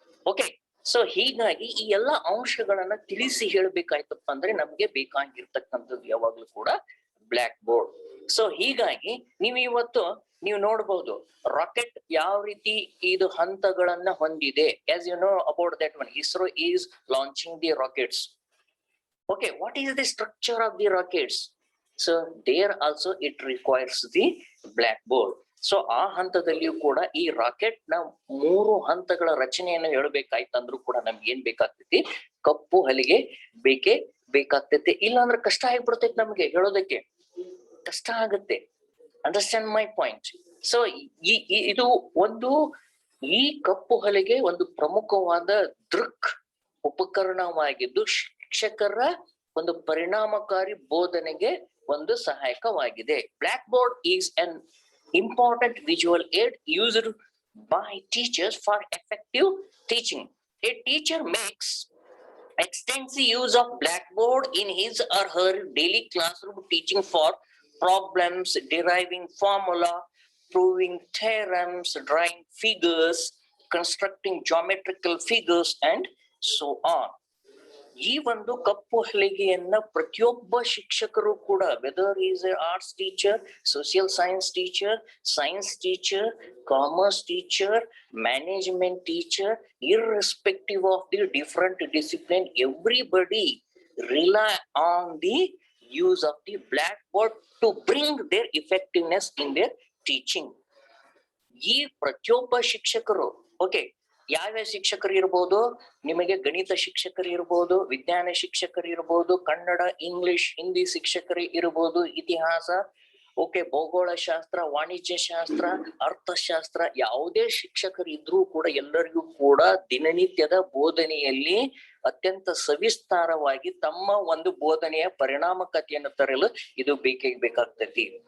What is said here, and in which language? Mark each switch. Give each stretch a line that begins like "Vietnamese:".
Kannada: Okay, so ಹೀಗಾಗಿ ಈ ಎಲ್ಲಾ ಅಂಶಗಳನ್ನ ತಿಳಿಸಿ ಹೇಳ್ಬೇಕಾಯ್ತಪ್ಪ ಅಂದ್ರೆ ನಮ್ಗೆ ಬೇಕಾಗಿರ್ತಕ್ಕಂಥದ್ದು ಯಾವಾಗ್ಲೂ ಕೂಡ ಬ್ಲಾಕ್ ಬೋರ್ಡ್. ಸೊ ಹೀಗಾಗಿ ನೀವು ನೋಡಬಹುದು ರಾಕೆಟ್ ಯಾವ ರೀತಿ ಇದು ಹಂತಗಳನ್ನ ಹೊಂದಿದೆ.
English: as you know about that one, ISRO is launching the rockets. Okay, what is the structure of the rockets? So there also it requires the blackboard.
Kannada: So ಆ ಹಂತದಲ್ಲಿಯೂ ಕೂಡ ಈ ರಾಕೆಟ್ ನ 3 ಹಂತಗಳ ರಚನೆಯನ್ನು ಹೇಳ್ಬೇಕಾಯ್ತಂದ್ರೂ ಕೂಡ ನಮ್ಗೆ ಏನ್ ಬೇಕಾಗ್ತೈತಿ, ಕಪ್ಪು ಹಲಿಗೆ ಬೇಕಾಗ್ತೈತಿ. ಇಲ್ಲ ಅಂದ್ರೆ ಕಷ್ಟ ಆಗ್ಬಿಡ್ತೈತಿ, ನಮ್ಗೆ ಹೇಳೋದಕ್ಕೆ ಕಷ್ಟ ಆಗುತ್ತೆ.
English: Understand my point.
Kannada: ಸೊ ಇದು ಈ ಕಪ್ಪು ಹಲಿಗೆ ಒಂದು ಪ್ರಮುಖವಾದ ದೃಕ್ ಉಪಕರಣವಾಗಿದ್ದು ಶಿಕ್ಷಕರ ಒಂದು ಪರಿಣಾಮಕಾರಿ ಬೋಧನೆಗೆ ಒಂದು ಸಹಾಯಕವಾಗಿದೆ.
English: Black board is an important visual aid used by teachers for effective teaching. A teacher makes extensive use of blackboard in his or her daily classroom teaching for problems, deriving formula, proving theorems, drawing figures, constructing geometrical figures, and so on.
Kannada: ಈ ಒಂದು ಕಪ್ಪು ಹಲಗೆಯನ್ನ ಪ್ರತಿಯೊಬ್ಬ ಶಿಕ್ಷಕರು ಕೂಡ,
English: Whether is a arts teacher, social science teacher, commerce teacher, management teacher, irrespective of the different discipline, everybody rely on the use of the blackboard to bring their effectiveness in their teaching.
Kannada: ಈ ಪ್ರತಿಯೊಬ್ಬ ಶಿಕ್ಷಕರು, okay, ಯಾವ್ಯಾವ ಶಿಕ್ಷಕರು ಇರ್ಬೋದು, ನಿಮಗೆ ಗಣಿತ ಶಿಕ್ಷಕರು ಇರ್ಬೋದು, ವಿಜ್ಞಾನ ಶಿಕ್ಷಕರು ಇರ್ಬೋದು, ಕನ್ನಡ, ಇಂಗ್ಲಿಷ್, ಹಿಂದಿ ಶಿಕ್ಷಕರು ಇರ್ಬೋದು, ಇತಿಹಾಸ, ಓಕೆ, ಭೌಗೋಳ ಶಾಸ್ತ್ರ, ವಾಣಿಜ್ಯ ಶಾಸ್ತ್ರ, ಅರ್ಥಶಾಸ್ತ್ರ, ಯಾವುದೇ ಶಿಕ್ಷಕರು ಇದ್ರೂ ಕೂಡ ಎಲ್ಲರಿಗೂ ಕೂಡ ದಿನನಿತ್ಯದ ಬೋಧನೆಯಲ್ಲಿ ಅತ್ಯಂತ ಸವಿಸ್ತಾರವಾಗಿ ತಮ್ಮ ಒಂದು ಬೋಧನೆಯ ಪರಿಣಾಮಕಾರಿಯನ್ನು ತರಲು ಇದು ಬೇಕಾಗ್ತೈತಿ.